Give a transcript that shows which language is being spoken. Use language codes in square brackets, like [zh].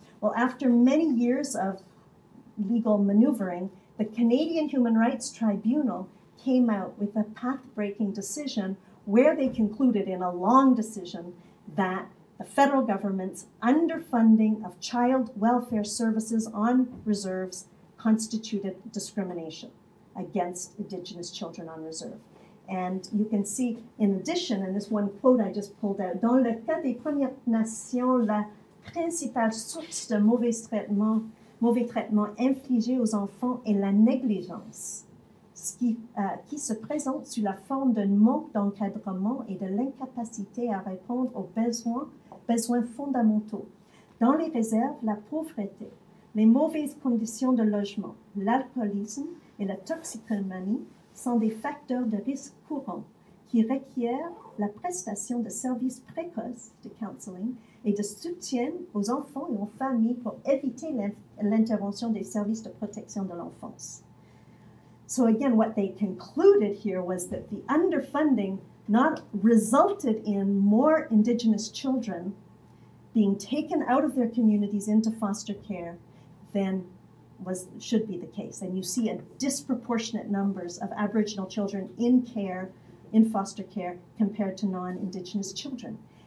[en] Well, after many years of legal maneuvering, the Canadian Human Rights Tribunal came out with a path-breaking decision where they concluded in a long decision that the federal government's underfunding of child welfare services on reserves constituted discrimination against Indigenous children on reserve. And you can see, in addition, and this one quote I just pulled out, [fr] dans le cas des Premières Nations, la principale source de mauvais traitement infligé aux enfants est la négligence, qui se présente sous la forme d'un manque d'encadrement et de l'incapacité à répondre aux besoins fondamentaux. Dans les réserves, la pauvreté, les mauvaises conditions de logement, l'alcoolisme et la toxicomanie sont des facteurs de risque courants qui requièrent la prestation de services précoces de counseling et de soutien aux enfants et aux familles pour éviter l'intervention des services de protection de l'enfance. [en] So again, what they concluded here was that the underfunding not resulted in more Indigenous children being taken out of their communities into foster care than should be the case. And you see a disproportionate numbers of Aboriginal children in care, in foster care, compared to non-Indigenous children.